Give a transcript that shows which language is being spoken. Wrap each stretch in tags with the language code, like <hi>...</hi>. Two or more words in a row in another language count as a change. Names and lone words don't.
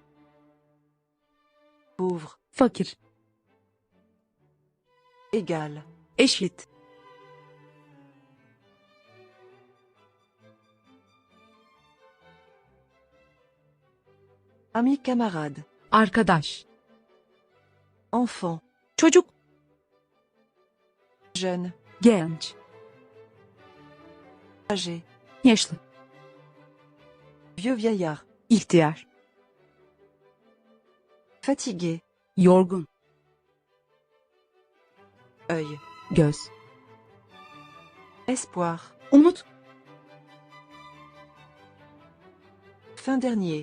<fr>Pauvre.</fr> <tr>Fakir.</tr> <fr>Égal.</fr> <tr>Eşit.</tr> <fr>Ami camarade.</fr> <tr>Arkadaş.</tr> <fr>Enfant.</fr> <tr>Çocuk.</tr> <fr>Jeune.</fr> <tr>Genç.</tr> <fr>Âgé.</fr> <tr>Yaşlı.</tr> <fr>Vieux vieillard.</fr> <tr>İhtiyar.</tr> <fr>Fatigué.</fr> <tr>Yorgun.</tr> <fr>Œil.</fr> <tr>Göz.</tr> <fr>Espoir.</fr> <tr>Umut.</tr> <fr>Fin dernier.</fr>